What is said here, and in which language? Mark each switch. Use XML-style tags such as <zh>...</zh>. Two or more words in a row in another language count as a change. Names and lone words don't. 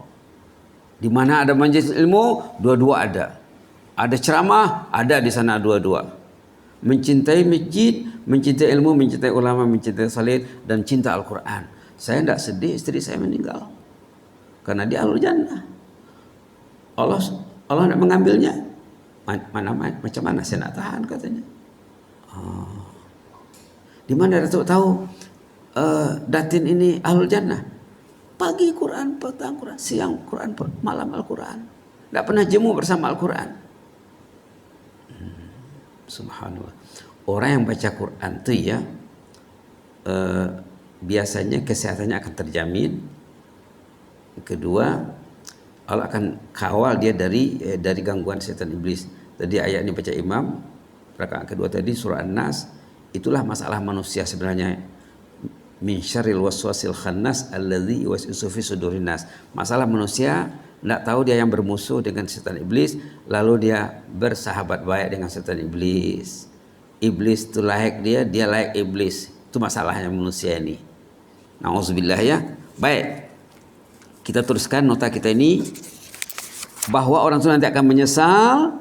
<ms>Di mana ada majelis ilmu, dua-dua ada. Ada ceramah, ada di sana dua-dua. Mencintai masjid, mencintai ilmu, mencintai ulama, mencintai salih, dan cinta Al-Quran. Saya tidak sedih istri saya meninggal. Karena dia</ms> <ar>أهل الجنة.</ar> <ms>Allah tidak mengambilnya. Macam mana saya nak tahan katanya. Di mana Datuk tahu Datin ini</ms> <ar>أهل الجنة?</ar> <ms>Pagi Quran, petang Quran, siang Quran, malam Al-Quran. Tidak pernah jemu bersama Al-Quran. Subhanallah. Orang yang baca Quran itu ya biasanya kesehatannya akan terjamin. Kedua, Allah akan kawal dia dari gangguan setan iblis. Tadi ayat ini baca Imam, rakaat kedua tadi surah An-Nas. Itulah masalah manusia sebenarnya.</ms> <ar>من شر الوسواس الخناس الذي يوسوس في صدور الناس.</ar> <ms>Masalah manusia tidak tahu dia yang bermusuh dengan setan iblis, lalu dia bersahabat baik dengan setan iblis. Iblis itu layak dia layak iblis. Itu masalahnya manusia ini. Nauzubillah ya. Baik. Kita teruskan nota kita ini, bahwa orang itu nanti akan menyesal.</ms>